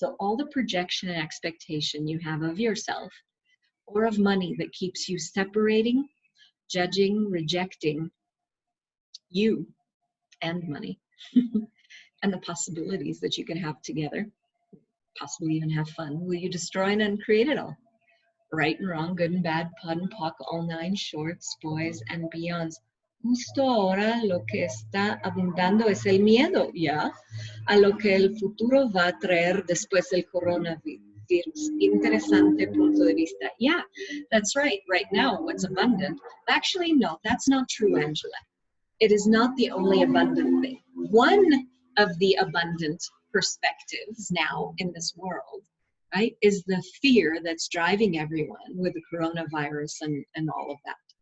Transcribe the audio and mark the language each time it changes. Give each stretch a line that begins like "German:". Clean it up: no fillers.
English: So all the projection and expectation you have of yourself or of money that keeps you separating, judging, rejecting you and money and the possibilities that you can have together, possibly even have fun, will you destroy and uncreate it all? Right and wrong, good and bad, PUD and POC, all 9 shorts, boys and beyonds.
Spanish: Justo ahora lo que está abundando es el miedo, ¿ya? A lo que el futuro va a traer después del coronavirus. Interesante punto de vista.
English: Yeah, that's right. Right now, what's abundant? Actually, no, that's not true, Angela. It is not the only abundant thing. One of the abundant perspectives now in this world, right, is the fear that's driving everyone with the coronavirus and all of that.